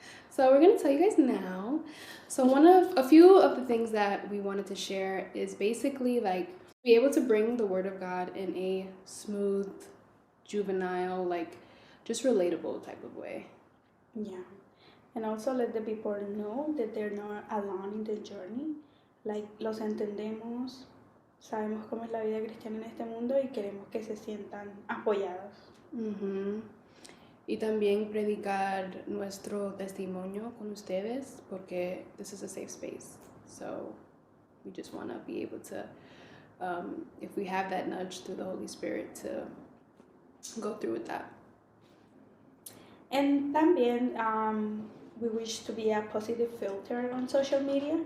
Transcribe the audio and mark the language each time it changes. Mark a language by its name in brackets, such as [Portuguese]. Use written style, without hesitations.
[English] So we're going to tell you guys now. So a few of the things that we wanted to share is basically like be able to bring the word of God in a smooth, juvenile, like just relatable type of way. Yeah. And also let the people know that they're not alone in the journey. [Spanish] Like, los entendemos, sabemos cómo es la vida cristiana en este mundo y queremos que se sientan apoyados. Mm-hmm. Y también predicar nuestro testimonio con ustedes porque [English] this is a safe space. So we just want to be able to, if we have that nudge through the Holy Spirit, to go through with that. And también we wish to be a positive filter on social media.